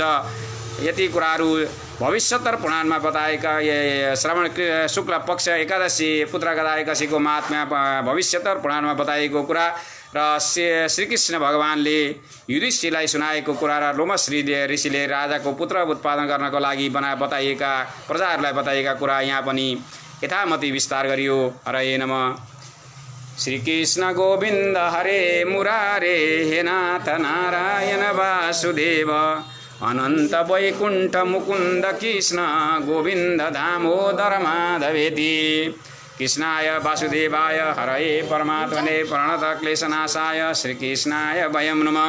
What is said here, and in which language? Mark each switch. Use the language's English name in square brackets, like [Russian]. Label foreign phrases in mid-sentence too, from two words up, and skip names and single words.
[Nepali] यति कुराहरू भविष्योत्तर पुराणमा बताएका श्रावण शुक्ल पक्ष एकादशी पुत्रगदा एकादशीको महात्म्य भविष्योत्तर पुराणमा बताएको कुरा र श्रीकृष्ण भगवानले युधिष्ठिरलाई सुनाएको कुरा र लोमस ऋषिले राजाको पुत्र उत्पादन गर्नको लागि बताइएका प्रजाहरूलाई बताइएका कुरा यहाँ पनि यथामति विस्तार गरियो। [Sanskrit] हरे नमः। श्रीकृष्ण गोविन्द हरे मुरारे, हे नाथ नारायण वासुदेव, अनन्त वैकुण्ठ मुकुन्द कृष्ण गोविन्द दामोदर माधवेति। कृष्णाय वासुदेवाय हरये परमात्मने प्रणतक्लेशनाशाय श्रीकृष्णाय वयं नमः।